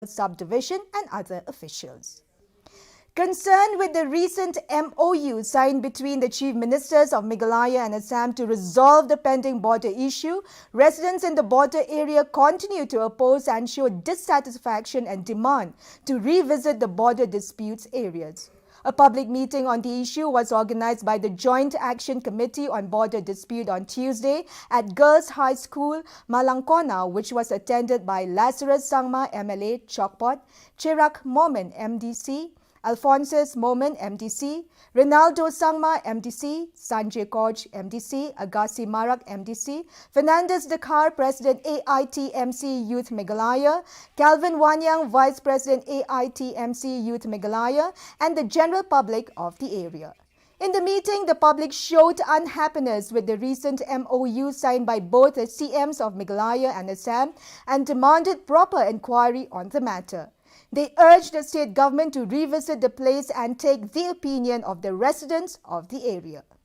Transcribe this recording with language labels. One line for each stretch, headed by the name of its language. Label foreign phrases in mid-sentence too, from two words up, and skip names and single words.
English: subdivision and other officials. Concerned with the recent MOU signed between the Chief Ministers of Meghalaya and Assam to resolve the pending border issue, residents in the border area continue to oppose and show dissatisfaction and demand to revisit the border disputes areas. A public meeting on the issue was organized by the Joint Action Committee on Border Dispute on Tuesday at Girls High School, Malangkona, which was attended by Lazarus Sangma MLA Chokpot, Chirag Momin MDC, Alphonsus Momin MDC, Rinaldo Sangma MDC, Sanjay Koj MDC, Agassi Marak MDC, Fernandez Dakar President AITMC Youth Meghalaya, Calvin Wanyang Vice President AITMC Youth Meghalaya, and the general public of the area. In the meeting, the public showed unhappiness with the recent MOU signed by both the CMs of Meghalaya and Assam and demanded proper inquiry on the matter. They urged the state government to revisit the place and take the opinion of the residents of the area.